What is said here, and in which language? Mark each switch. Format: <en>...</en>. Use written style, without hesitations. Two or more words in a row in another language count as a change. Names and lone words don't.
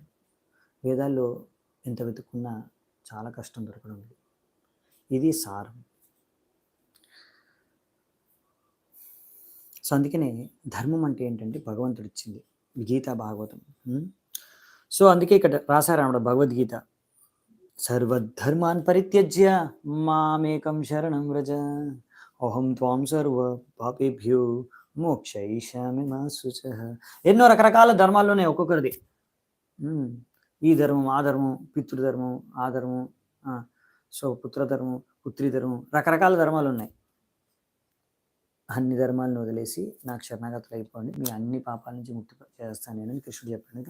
<te>వేదాల్లో ఎంత వెతుక్కున్నా చాలా కష్టం దొరకడం లేదు. ఇది సారం. సో అందుకనే ధర్మం అంటే ఏంటంటే భగవంతుడు ఇచ్చింది, గీతా భాగవతం. సో అందుకే ఇక్కడ రాశారు ఆవిడ భగవద్గీత,</te> <sa>సర్వధర్మాన్ పరిత్యజ్య మామేకం శరణం వ్రజ అహం త్వాం సర్వ పాపేభ్యో మోక్షయిష్యామి మా శుచః.</sa> <te>ఎన్నో రకరకాల ధర్మాల్లోనే ఒక్కొక్కరిది. ఈ ధర్మం, ఆ ధర్మం, పితృధర్మం, ఆ ధర్మం, సో పుత్రధర్మం, పుత్రిధర్మం, రకరకాల ధర్మాలు ఉన్నాయి. అన్ని ధర్మాలను వదిలేసి నాకు శరణాగతులు అయిపోండి, మీ అన్ని పాపాల నుంచి ముక్తి చేస్తాను నేను కృష్ణుడు చెప్పాడు.</te>